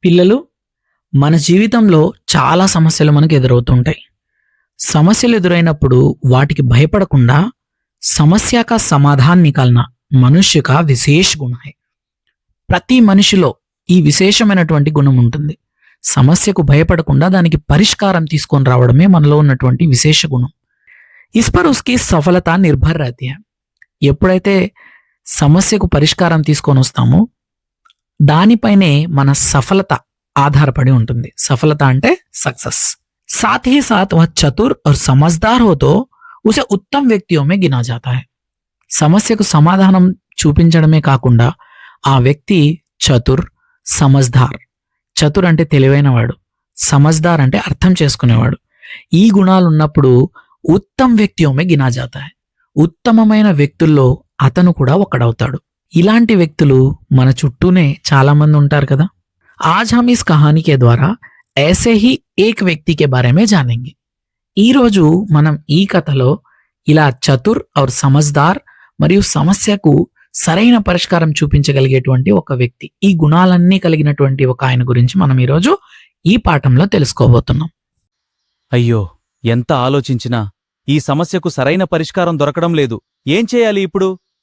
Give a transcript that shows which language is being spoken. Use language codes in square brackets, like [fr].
[te] పిల్లలు, మన జీవితంలో చాలా సమస్యలు మనకు ఎదురవుతుంటాయి. సమస్యలు ఎదురైనప్పుడు వాటికి భయపడకుండా సమస్య [hi] का समाधान निकालना मनुष्य का विशेष गुण है. [te] ప్రతి మనిషిలో ఈ విశేషమైనటువంటి గుణం ఉంటుంది. సమస్యకు భయపడకుండా దానికి పరిష్కారం తీసుకొని రావడమే మనలో ఉన్నటువంటి విశేష గుణం. [hi] इस पर उसकी सफलता निर्भर रहती है. [te] ఎప్పుడైతే సమస్యకు పరిష్కారం తీసుకొని వస్తామో దానిపైనే మన సఫలత ఆధారపడి ఉంటుంది. సఫలత అంటే సక్సెస్. [hi] साथ ही साथ वह चतुर और समझदार हो तो उसे उत्तम व्यक्तियों में गिना जाता है. [te] సమస్యకు సమాధానం చూపించడమే కాకుండా ఆ వ్యక్తి చతుర్, సమజ్దార్. చతుర్ అంటే తెలివైనవాడు, సమజ్దార్ అంటే అర్థం చేసుకునేవాడు. [hi] ఈ గుణాలు ఉన్నప్పుడు ఉత్తమ వ్యక్తియోమే గినా జాతా హై. [te] ఉత్తమమైన వ్యక్తుల్లో అతను కూడా ఒకడవుతాడు. ఇలాంటి వ్యక్తులు మన చుట్టూనే చాలా మంది ఉంటారు కదా. [hi] आज हम इस कहानी के द्वारा ऐसे ही एक व्यक्ति के बारे में जानेंगे. [te] ఈ రోజు మనం ఈ కథలో ఇలా చతుర్ और సమజ్దార్ మరియు సమస్యకు సరైన పరిష్కారం చూపించగలిగేటువంటి ఒక వ్యక్తి, ఈ గుణాలన్నీ కలిగినటువంటి ఒక ఆయన గురించి మనం ఈరోజు ఈ పాఠంలో తెలుసుకోబోతున్నాం. అయ్యో, ఎంత ఆలోచించినా ఈ సమస్యకు సరైన పరిష్కారం దొరకడం లేదు. ఏం చేయాలి ఇప్పుడు?